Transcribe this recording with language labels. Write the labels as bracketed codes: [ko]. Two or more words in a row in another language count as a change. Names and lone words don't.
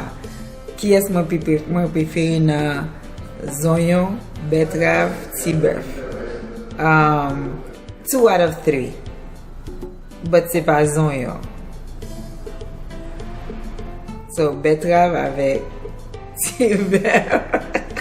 [ht] Ki es mwen preferi nan zonyon, betrav, tibef. [en] 2 out of 3. [ht] But se pa zonyon. So betrav avek tibef.